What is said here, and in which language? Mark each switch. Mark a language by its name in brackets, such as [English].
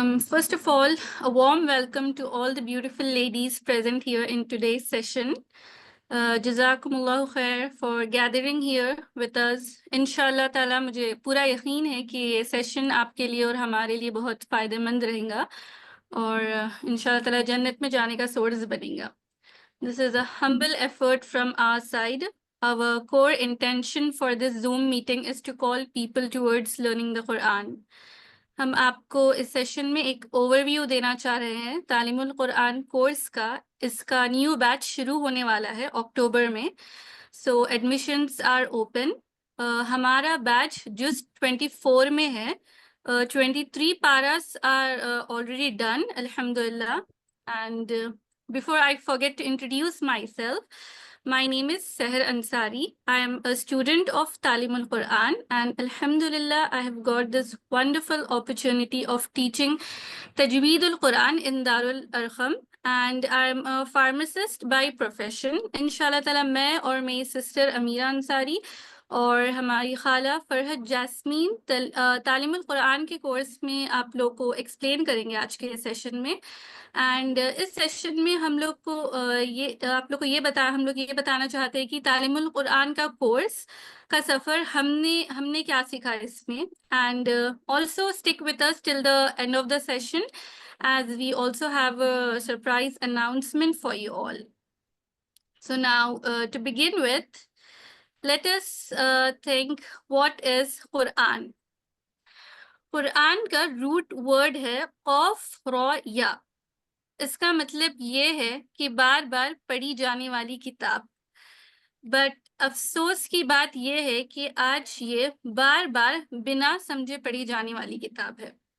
[English] First of all, a warm welcome to all the beautiful ladies present here in today's session. Jazakumullahu khair for gathering here with us. [Urdu] انشاءاللہ تعالیٰ مجھے پورا یقین ہے کہ یہ سیشن آپ کے لیے اور ہمارے لیے بہت فائدہ مند رہے گا اور انشاءاللہ تعالیٰ جنت میں جانے کا سورس بنے گا. [English] This is a humble effort from our side. Our core intention for this Zoom meeting is to call people towards learning the Quran. [Urdu] ہم آپ کو اس سیشن میں ایک اوور ویو دینا چاہ رہے ہیں تعلیم القرآن کورس کا. اس کا نیو بیچ شروع ہونے والا ہے اکتوبر میں. [English] So admissions are open. [Urdu] ہمارا بیچ جس 24 میں ہے. [English] 23 paras are already done, alhamdulillah. And before I forget to introduce myself, my name is Seher Ansari. I am a student of Talim al-Quran, and alhamdulillah, I have got this wonderful opportunity of teaching Tajweed al-Quran in Darul Arqam, and I am a pharmacist by profession. [Urdu] Inshallah ta'ala, میں اور میری sister امیرہ Ansari اور ہماری خالہ فرحت jasmine تعلیم القرآن کے course میں آپ لوگ کو ایکسپلین کریں گے آج کے سیشن میں. اینڈ اس سیشن میں ہم لوگ کو یہ بتانا چاہتے ہیں کہ تعلیم القرآن کا کورس کا سفر ہم نے کیا سیکھا اس میں. [English] And also stick with us till the end of the session as we also have a surprise announcement for you all. So now to begin with, let us think what is Quran. [Urdu] قرآن کا root word ہے قوف را یا. اس کا مطلب یہ ہے کہ بار بار پڑھی جانے والی کتاب. بٹ افسوس کی بات یہ ہے کہ آج یہ بار بار بنا سمجھے پڑھی جانے والی کتاب ہے.